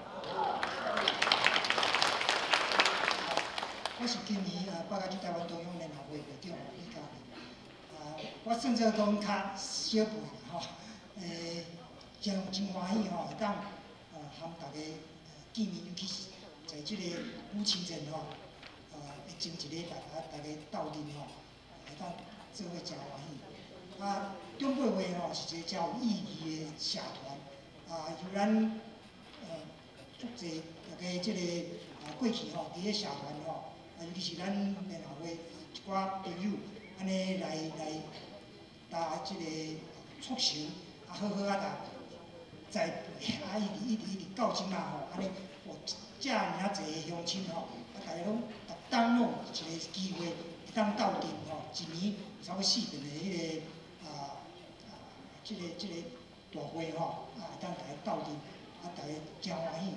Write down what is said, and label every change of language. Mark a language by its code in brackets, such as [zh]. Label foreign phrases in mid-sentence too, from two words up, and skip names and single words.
[nan] 我是今年北加州台湾同乡联合会会长李嘉玲。我算做讲较小辈吼，真欢喜吼，会当和大家见面，尤其是在这个母亲节吼。会前一礼拜大家斗阵吼，会当做伙真欢喜。啊，中北会吼是一个真有意义的社团，由咱足侪大家即个过去吼，伫个社团吼，尤其是咱联合会一寡朋友，安尼来搭即个促成，好好栽培，一直到即嘛吼，安尼有遮尔啊侪个乡亲吼，大家拢逐当拢有一个机会，会当斗阵吼，一年有差不多4顿的迄个即个大会吼，会当大家斗阵，大家真欢喜。